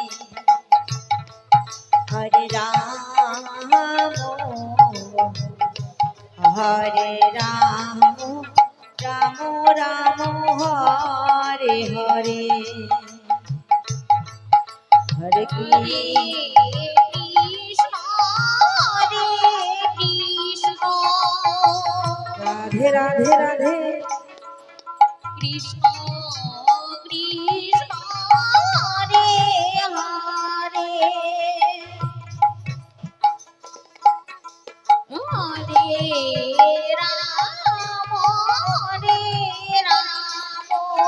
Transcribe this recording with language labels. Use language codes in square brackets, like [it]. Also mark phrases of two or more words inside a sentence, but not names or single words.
[sa] হরে রাম হরে রাম রাম রাম হরে হরে হরে কৃষ্ণ রাধে রাধে রাধে কৃষ্ণ কৃষ্ণ হরে হরে হরে রামো হরে রামো